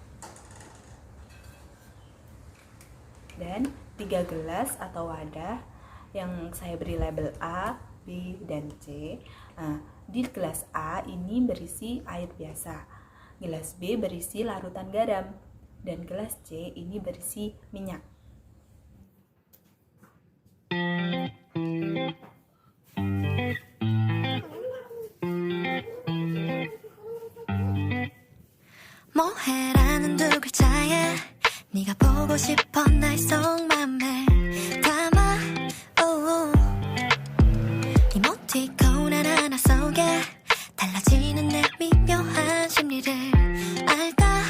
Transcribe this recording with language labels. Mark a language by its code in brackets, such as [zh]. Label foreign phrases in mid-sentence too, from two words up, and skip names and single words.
[id] Dan 3 gelas atau wadah yang saya beri label A, B, dan C. Nah, di gelas A ini berisi air biasa, gelas B berisi larutan garam, dan gelas C ini berisi minyak. [ko] 뭐해라는 두 글자에 네가 보고 싶어 날 속맘에 담아 이모티콘 하나하나 속에 달라지는 내 미묘한 심리를 알까